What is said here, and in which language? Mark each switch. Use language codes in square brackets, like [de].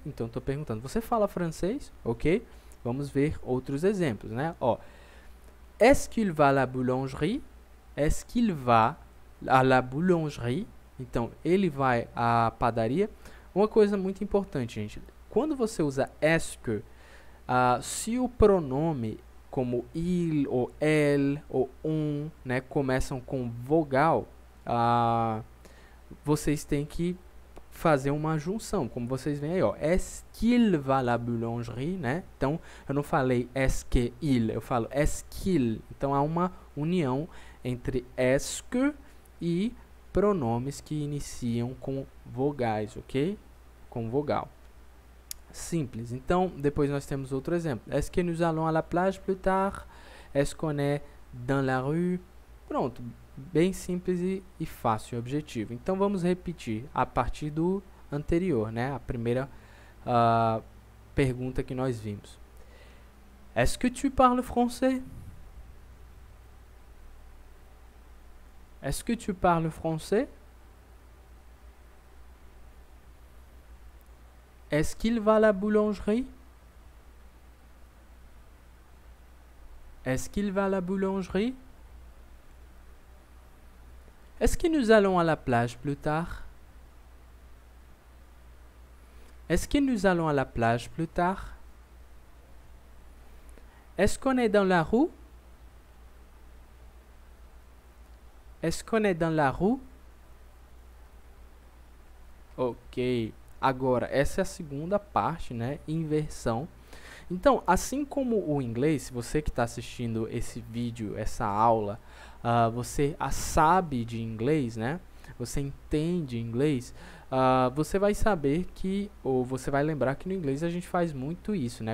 [pt] Então, estou perguntando, você fala francês? Ok? Vamos ver outros exemplos, né? [fr] Ó, est-ce qu'il va à la boulangerie? Est-ce qu'il va à la boulangerie? [pt] Então, ele vai à padaria. Uma coisa muito importante, gente. Quando você usa est-ce que, se o pronome como il, ou elle, ou on, né, começam com vogal, vocês têm que fazer uma junção, como vocês veem aí, ó. [fr] Est-ce qu'il va à la boulangerie, né? [pt] Então, eu não falei est-ce que il, eu falo est-ce qu'il. Então, há uma união entre est-ce que e pronomes que iniciam com vogais, ok? Com vogal. Simples. Então, depois nós temos outro exemplo. [fr] Est-ce que nous allons à la plage plus tard? Est-ce qu'on est dans la rue? [pt] Pronto. Bem simples e fácil e objetivo. Então, vamos repetir a partir do anterior, né? A primeira pergunta que nós vimos. [fr] Est-ce que tu parles français? Est-ce que tu parles français? Est-ce qu'il va à la boulangerie? Est-ce qu'il va à la boulangerie? Est-ce que nous allons à la plage plus tard? Est-ce que nous allons à la plage plus tard? Est-ce qu'on est dans la rue? Est-ce qu'on est dans la rue? [pt] Ok. Agora, essa é a segunda parte, né? Inversão. Então, assim como o inglês, se você que está assistindo esse vídeo, essa aula, você sabe de inglês, né? Você entende inglês, você vai saber que, ou você vai lembrar que no inglês a gente faz muito isso, né?